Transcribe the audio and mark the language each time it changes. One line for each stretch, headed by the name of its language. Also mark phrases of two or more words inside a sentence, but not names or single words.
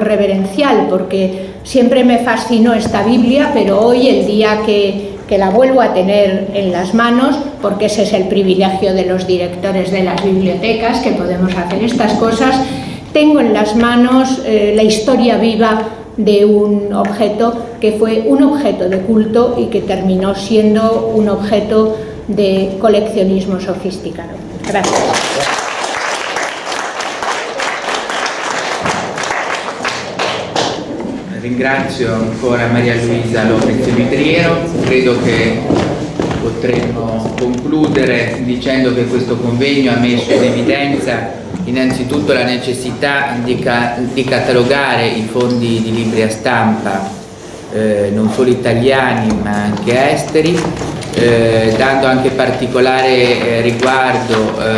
Spanish: reverencial, porque siempre me fascinó esta Biblia, pero hoy, el día que la vuelvo a tener en las manos, porque ese es el privilegio de los directores de las bibliotecas, que podemos hacer estas cosas, tengo en las manos la historia viva de un objeto que fue un objeto de culto y que terminó siendo un objeto de coleccionismo sofisticado. Gracias.
Italian: Ringrazio ancora Maria Luisa Lopez Mitriero. Credo che potremmo concludere dicendo che questo convegno ha messo in evidenza innanzitutto la necessità di catalogare i fondi di libri a stampa, non solo italiani ma anche esteri, dando anche particolare riguardo